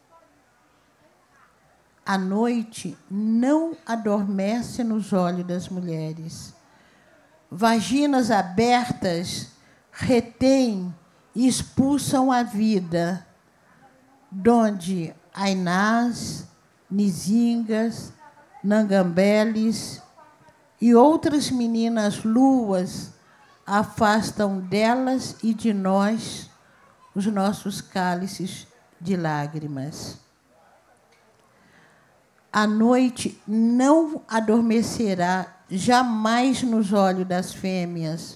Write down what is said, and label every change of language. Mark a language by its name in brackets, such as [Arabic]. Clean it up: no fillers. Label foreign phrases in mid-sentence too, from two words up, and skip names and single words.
[Portuguese] A noite não adormece nos olhos das mulheres. Vaginas abertas retêm e expulsam a vida, donde ainás, nizingas, nangambeles e outras meninas luas afastam delas e de nós os nossos cálices de lágrimas. A noite não adormecerá jamais nos olhos das fêmeas,